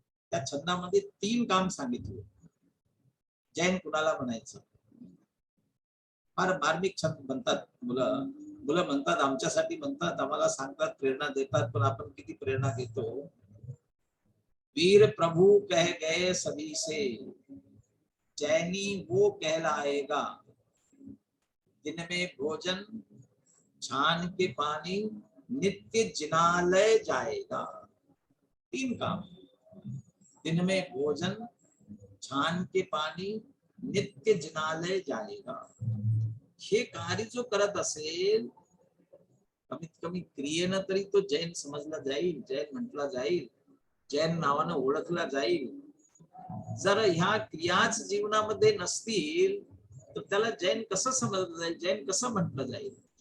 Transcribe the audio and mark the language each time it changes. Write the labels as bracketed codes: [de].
[mr] त्या छंदामध्ये 3 काम सांगितले. जैन कुणाला म्हणायचं? फार मार्मिक छंद म्हणतात मुलं. मुलं म्हणतात, आमच्यासाठी म्हणतात, आम्हाला सांगतात, प्रेरणा देतात, पण आपण किती प्रेरणा घेतो? [hi] वीर प्रभु कह गए सभी से, जैनी वो कहलाएगा, दिन में भोजन छान के पानी, नित्य जिनालय जाएगा. 3 काम. दिन में भोजन छान के पाणी, नित्य जिनालय जाएगा. [mr] हे कार्य जो करत असेल, कमीत कमी क्रियेनं तरी तो जैन समजला जाईल, जैन म्हटला जाईल, जैन नावानं ओळखला जाईल. जर ह्या क्रियाच जीवनामध्ये नसतील तर त्याला जैन कसं समजलं जाईल, जैन कसं म्हटलं जाईल?